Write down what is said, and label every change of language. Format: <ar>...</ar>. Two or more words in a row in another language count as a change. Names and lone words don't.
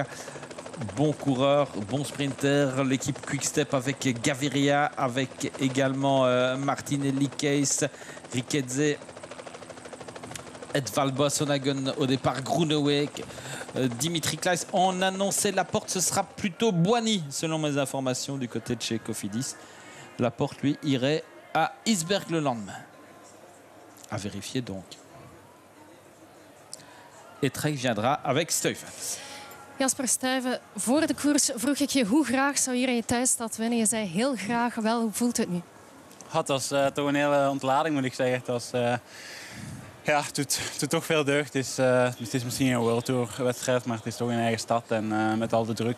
<fr>Bon coureur, bon sprinter. L'équipe Quick-Step avec Gaviria, avec également Martinelli, Case, Riquetze, Edvald Boasson-Hagen au départ, Groeneweg, Dimitri Kleiss. On annonçait Laporte, ce sera plutôt Boigny selon mes informations du côté de chez Cofidis. Laporte lui irait à Isberg le lendemain. À vérifier donc. Et Trek viendra avec Steufens.</fr> <nl>Jasper Stuyven, voor de koers vroeg ik je hoe graag zou hier in je thuisstad winnen. Je zei heel graag wel. Hoe voelt het nu? Het was toch een hele ontlading, moet ik zeggen. Het was, ja, het doet toch veel deugd. Het is misschien een World Tour wedstrijd, maar het is toch een eigen stad en met al de druk.</nl>